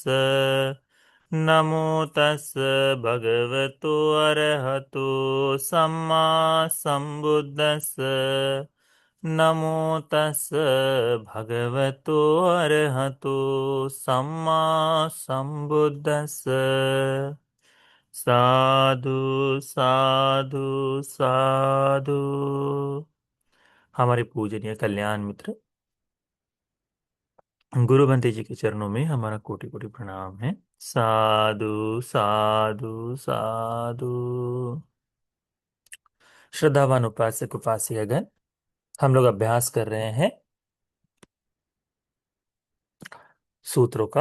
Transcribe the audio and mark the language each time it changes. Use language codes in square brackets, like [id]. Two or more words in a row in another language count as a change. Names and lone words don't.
[pi] नमो तस् भगवतो अरहतो सम्मा संबुद्दस्स। नमो तस् भगवतो अरहतो सम्मा संबुद्दस्स। साधु साधु साधु। [hi] हमारे पूजनीय कल्याण मित्र गुरु बंते जी के चरणों में हमारा कोटि कोटि प्रणाम है। [pi] साधु साधु साधु। [hi] श्रद्धावान उपासक उपासिकागण, हम लोग अभ्यास कर रहे हैं सूत्रों का।